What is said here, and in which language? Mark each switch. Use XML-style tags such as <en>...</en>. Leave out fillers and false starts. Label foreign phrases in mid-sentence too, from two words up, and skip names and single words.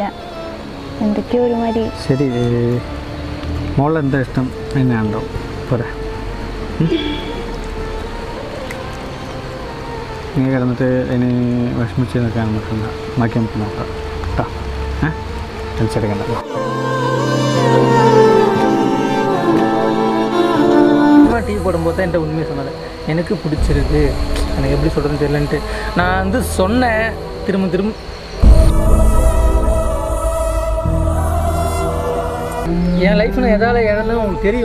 <ml>എന്തൊക്കെയോ ഒരുമാതിരി. ശരി, മോളെന്താ ഇഷ്ടം തന്നെയാണോ? പോരാ, നീ കിടന്നിട്ട് അതിന് വിഷമിച്ച് നിൽക്കാൻ നിൽക്കണ്ട. ബാക്കി നമുക്ക് നോക്കാം കേട്ടോ. ടെൻഷടിക്കണ്ട.</ml> <ta>டீ போடும்போது தான் என்கிட்ட உண்மையை சொன்னது. எனக்கு பிடிச்சிருக்கு, எனக்கு எப்படி சொல்கிறதுன்னு தெரியலன்ட்டு நான் சொன்னேன். திரும்ப என் லைஃப்பில் எதால் இழந்தேன்னு உங்களுக்கு தெரியும்.</ta>